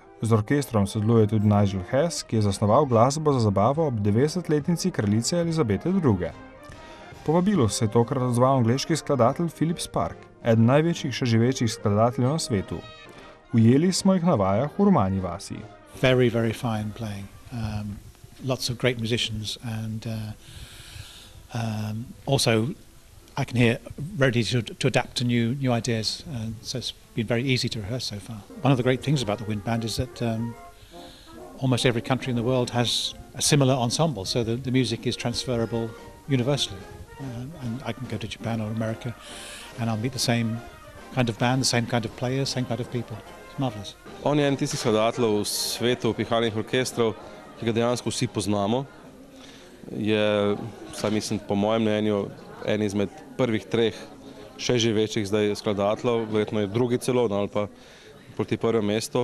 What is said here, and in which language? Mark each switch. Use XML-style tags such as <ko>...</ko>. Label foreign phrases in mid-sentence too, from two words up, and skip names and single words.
<sl>Z orkestrom sodeluje tudi Novem, ki je zasnoval glasbo za zabavo ob 90-letnici kraljice Elizabete II. Po vabilu se je tokrat odzval angleški skladatelj Sparke, eden največjih še živečih skladateljev na svetu. Ujeli smo jih na vajah v RUMANJI vasi.</sl> <en>Very, very fine playing. Lots of great musicians and also I can hear ready to adapt to new ideas. So it's been very easy to rehearse so far. One of the great things about the wind band is that almost every country in the world has a similar ensemble, so the music is transferable universally. And I can go to Japan or America and I'll meet the same kind of band, the same kind of players, same kind of people. It's marvelous.</en> <sl>On je en tistih skladateljev v svetu pihalnih orkestrov, ki ga dejansko vsi poznamo. Je, vsaj mislim, po mojem mnenju, en izmed prvih 3 še živečih zdaj skladateljev, verjetno je drugi celo, ali pa proti prvem mestu.</sl>